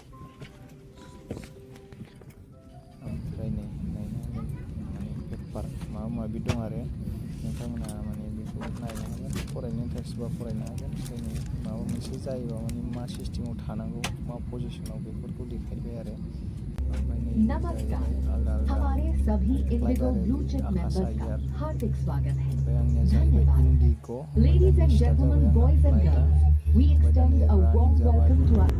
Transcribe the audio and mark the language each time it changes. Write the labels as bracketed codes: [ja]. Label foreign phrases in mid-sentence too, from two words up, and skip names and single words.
[brx] ओमफ्राय नै नायनो हागोन माने पेपार माबा माबि दं आरो। नोंथांमोनहा माने बेखौ नायनो हागोन। फरायनो इन्टारेस्टबा फरायनो हागोन। ओमफ्राय नै माबा मोनसे जायोबा माने मा सिस्टेमाव थानांगौ, मा पजिसनाव, बेफोरखौ देखायबाय आरो। ओमफ्राय नै [hi] नमस्कार, आलदा आलदा हमारे सभी इंडिगो फ्लाइट ब्लू [brx] आरो [hi] चिप आकाश मेंबर्स का [brx] आयार [hi] हार्दिक स्वागत है। [brx] ओमफ्राय आंनिया जाहैबाय [hi] धन्यवाद। indigo [en] Ladies and [brx] स्टार्ट जाबाय [en] gentlemen, [brx] आंना [en] boys and [brx] फ्लाइटआ [en] girls, we [brx] ओमफ्राय दा नै [en] extend a [brx] रानिं [en] warm [brx] जाबाय [en] welcome to our